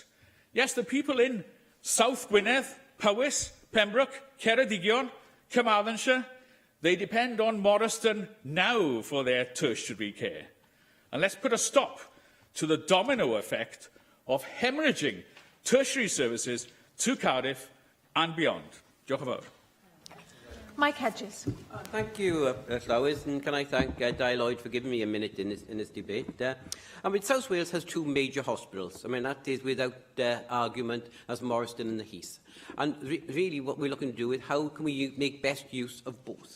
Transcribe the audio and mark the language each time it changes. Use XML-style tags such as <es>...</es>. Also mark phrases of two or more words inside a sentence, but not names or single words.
<en>Yes, the people in South Gwynedd, Powys, Pembroke, Ceredigion, Carmarthenshire, they depend on Morriston now for their tertiary care. And let's put a stop to the domino effect of hemorrhaging tertiary services to Cardiff and beyond.</en> <cy>Diolch yn fawr.</cy> <en>Mike Hedges. Thank you, Lewis, and can I thank Di Lloyd for giving me a minute in this debate. South Wales has two major hospitals. That is without argument, as Morriston and the Heath. And really what we're looking to do is how can we make best use of both.</en>